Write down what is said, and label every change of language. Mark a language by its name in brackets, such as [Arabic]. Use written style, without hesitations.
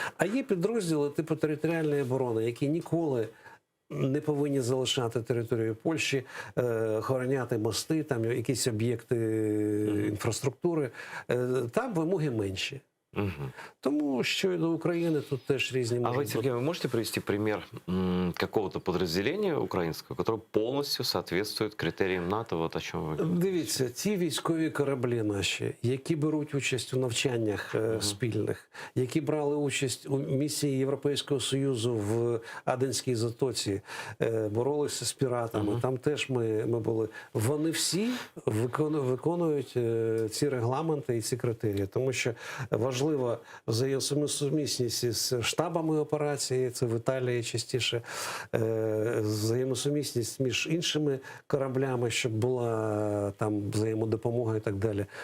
[Ukrainian] А є підрозділи типу територіальної оборони, які ніколи не повинні залишати територію Польщі, охороняти мости, там якісь об'єкти інфраструктури. Там вимоги менші. Тому що і до України тут теж різні можуть бути. [Russian] Сергей, вы можете привести пример какого-то подразделения украинского, которое полностью соответствует критериям НАТО? Вот о чем вы говорите. [Ukrainian] Дивіться, ті військові кораблі наші, які беруть участь у навчаннях спільних, які брали участь у місії Європейського Союзу в Аденській затоці, боролися з піратами, там теж ми були. Вони всі виконують ці регламенти і ці критерії, тому що важливо взаємосумісність з штабами операції, це в Італії частіше, взаємосумісність між іншими кораблями, щоб була там взаємодопомога і так далі.